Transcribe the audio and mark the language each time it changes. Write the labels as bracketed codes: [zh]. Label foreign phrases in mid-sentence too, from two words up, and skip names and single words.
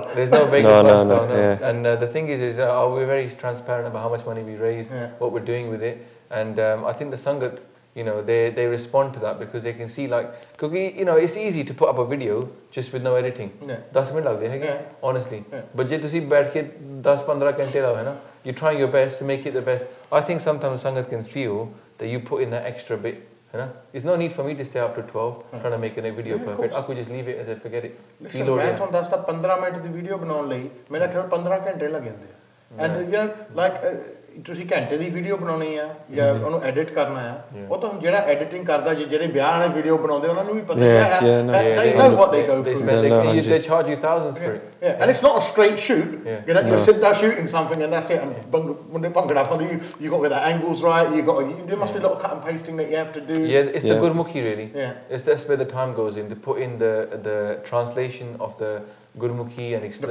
[en] There's no Vegas lifestyle. No. Yeah. And the thing is we're very transparent about how much money we raise, what we're doing with it, and I think the Sangat, they respond to that because they can see because it's easy to put up a video just with no editing. [pa] 10 ਮਿੰਟ ਲੱਗਦੇ ਹੈ honestly. [en] But [pa] ਜੇ ਤੁਸੀਂ ਬੈਠ ਕੇ 10-15 ਘੰਟੇ ਲਾਓ ਹੈ ਨਾ, [en] you're trying your best to make it the best. I think sometimes Sangat can feel that you put in that extra bit. There's no need for me to stay up to 12 trying to make a video perfect. I could just leave it as I forget it. Listen, [pa] मैं ਤੁਹਾਨੂੰ ਦੱਸਦਾ 15 ਮਿੰਟ ਦੀ ਵੀਡੀਓ ਬਣਾਉਣ ਲਈ ਮੇਰਾ ਖਿਆਲ 15 ਘੰਟੇ ਲੱਗ ਜਾਂਦੇ ਆ ਐਂਡ ਤੁਸੀਂ ਘੰਟੇ ਦੀ ਵੀਡੀਓ ਬਣਾਉਣੀ ਆ ਜਾਂ ਉਹਨੂੰ ਐਡਿਟ ਕਰਨਾ ਆ ਉਹ ਤਾਂ ਜਿਹੜਾ ਐਡੀਟਿੰਗ ਕਰਦਾ ਜਿਹੜੇ ਵਿਆਹ ਵਾਲੇ ਵੀਡੀਓ ਬਣਾਉਂਦੇ ਉਹਨਾਂ ਨੂੰ ਵੀ ਪਤਾ ਹੈ [en] they know what they go through. They charge you thousands for it. And it's not a straight shoot. You're sitting there shooting something and that's it. And when they punk it up, you got to get the angles right. There must be a lot of cut and pasting that you have to do. Yeah, it's the Gurmukhi really. That's where the time goes in to put in the translation of the Gurmukhi and explain